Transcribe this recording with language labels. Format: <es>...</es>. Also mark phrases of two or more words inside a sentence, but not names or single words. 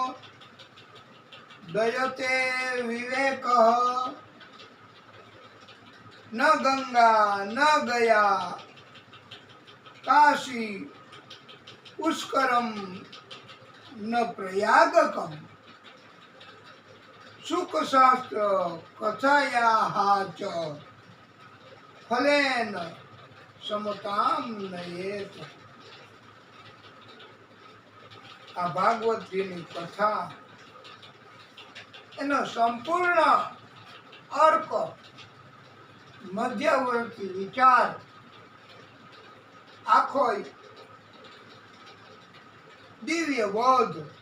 <sa>दयते विवेक न गंगा न गया काशी पुष्करम न प्रयागकम सुख शास्त्र कथाया च फलेन समताम नयेत।</sa> <gu>આ ભાગવતજીની કથા એનો સંપૂર્ણ અર્ક મધ્યવર્તી વિચાર આખો દિવ્ય બોધ</gu>